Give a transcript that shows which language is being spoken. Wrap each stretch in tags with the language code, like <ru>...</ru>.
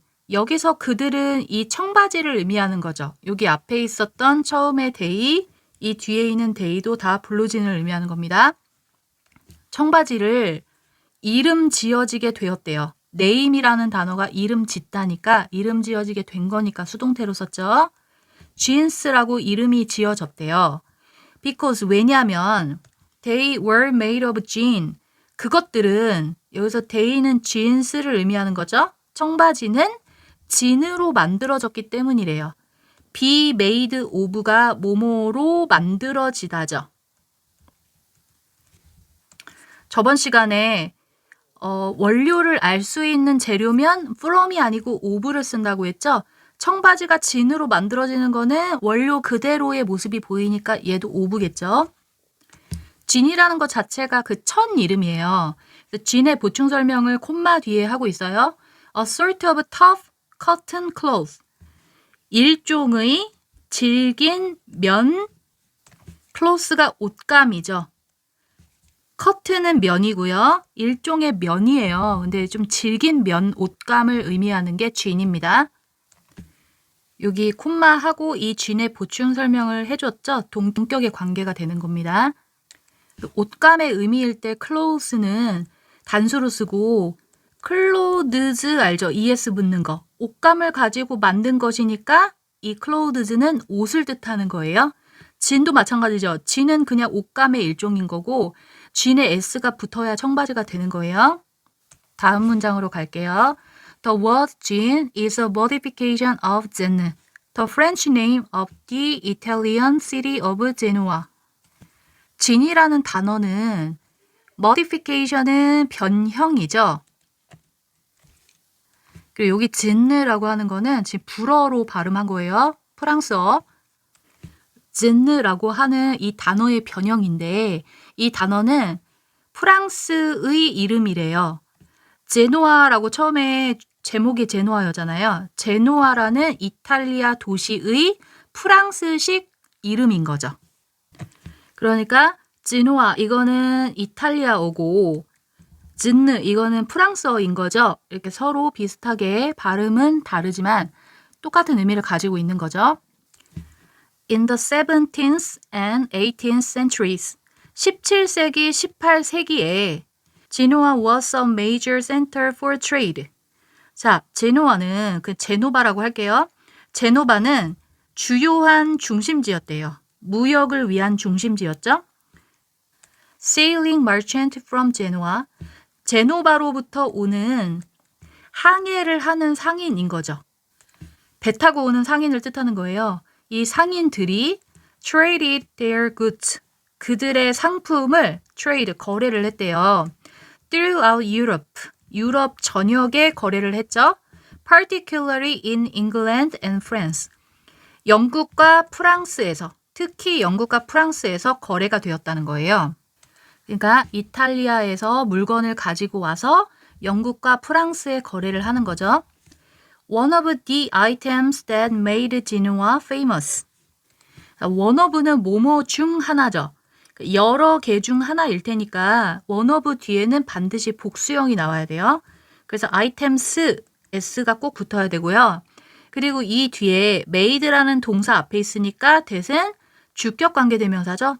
<ko>여기서 그들은 이 청바지를 의미하는 거죠. 여기 앞에 있었던 처음에 they, 이 뒤에 있는 they도 다 블루진을 의미하는 겁니다. 청바지를 이름 지어지게 되었대요. name이라는 단어가 이름 짓다니까 이름 지어지게 된 거니까 수동태로 썼죠. jeans라고 이름이 지어졌대요.</ko> <en>Because</en> <ko>왜냐하면</ko> <en>they were made of jean.</en> <ko>그것들은 여기서 they는 jeans를 의미하는 거죠. 청바지는 진으로 만들어졌기 때문이래요. be made of가 뭐뭐로 만들어지다죠. 저번 시간에 원료를 알 수 있는 재료면 from이 아니고 of를 쓴다고 했죠. 청바지가 진으로 만들어지는 거는 원료 그대로의 모습이 보이니까 얘도 of겠죠. 진이라는 것 자체가 그 천 이름이에요. 진의 보충 설명을 콤마 뒤에 하고 있어요.</ko> <en>A sort of tough cotton cloth.</en> <ko>일종의 질긴 면, cloth가 옷감이죠. 커튼은 면이고요. 일종의 면이에요. 근데 좀 질긴 면, 옷감을 의미하는 게 진입니다. 여기 콤마하고 이 진의 보충 설명을 해줬죠. 동격의 관계가 되는 겁니다. 옷감의 의미일 때 clothes는 단수로 쓰고 clothes 알죠? es 붙는 거. 옷감을 가지고 만든 것이니까 이 clothes는 옷을 뜻하는 거예요. 진도 마찬가지죠. 진은 그냥 옷감의 일종인 거고 진에 s가 붙어야 청바지가 되는 거예요. 다음 문장으로 갈게요.</ko> <en>The word jean is a modification of Gênes, the French name of the Italian city of Genoa.</en> <ko>진이라는 단어는 modification은 변형이죠. 그리고 여기 진느라고 하는 거는 지금 불어로 발음한 거예요. 프랑스어. 진느라고 하는 이 단어의 변형인데 이 단어는 프랑스의 이름이래요. 제노아라고 처음에 제목이 제노아였잖아요. 제노아라는 이탈리아 도시의 프랑스식 이름인 거죠. 그러니까 지노아 이거는 이탈리아어고 진느 이거는 프랑스어인 거죠. 이렇게 서로 비슷하게 발음은 다르지만 똑같은 의미를 가지고 있는 거죠.</ko> <en>In the 17th and 18th centuries</en> <ko>17세기, 18세기에 제노아</ko> <en>was a major center for trade.</en> <ko>자, 제노아는 그 제노바라고 할게요. 제노바는 주요한 중심지였대요. 무역을 위한 중심지였죠.</ko> <en>Sailing merchant from Genoa.</en> <ko>제노바로부터 오는 항해를 하는 상인인 거죠. 배 타고 오는 상인을 뜻하는 거예요. 이 상인들이</ko> <en>traded their goods.</en> <ko>그들의 상품을 trade, 거래를 했대요.</ko> <en>Throughout Europe.</en> <ko>유럽 전역에 거래를 했죠.</ko> <en>Particularly in England and France.</en> <ko>영국과 프랑스에서, 특히 영국과 프랑스에서 거래가 되었다는 거예요. 그러니까 이탈리아에서 물건을 가지고 와서 영국과 프랑스에 거래를 하는 거죠.</ko> <en>One of the items that made Genoa famous.</en> <ko>one of는 뭐뭐 중 하나죠. 여러 개 중 하나일 테니까 one of 뒤에는 반드시 복수형이 나와야 돼요. 그래서 items, s가 꼭 붙어야 되고요. 그리고 이 뒤에 made라는 동사 앞에 있으니까 that은 주격 관계대명사죠.</ko>